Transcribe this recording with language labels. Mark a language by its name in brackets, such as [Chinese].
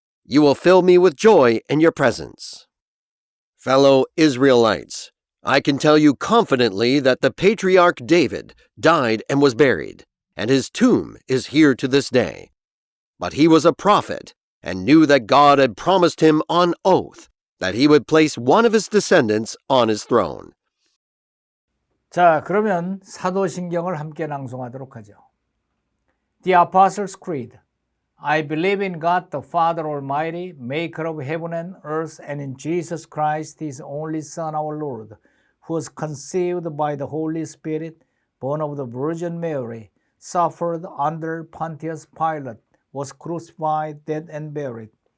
[English] You will fill me with joy in your presence." Fellow Israelites, I can tell you confidently that the patriarch David died and was buried, and his tomb is here to this day. But he was a prophet and knew that God had promised him on oath that he would place one of his descendants on his throne. [Korean] 자, 그러면 사도신경을 함께 낭송하도록 하죠. [English] The Apostles' Creed. I believe in God the Father Almighty, maker of heaven and earth, and in Jesus Christ, his only Son, our Lord, who was conceived by the Holy Spirit, born of the Virgin Mary, suffered under Pontius Pilate, was crucified, dead, and buried.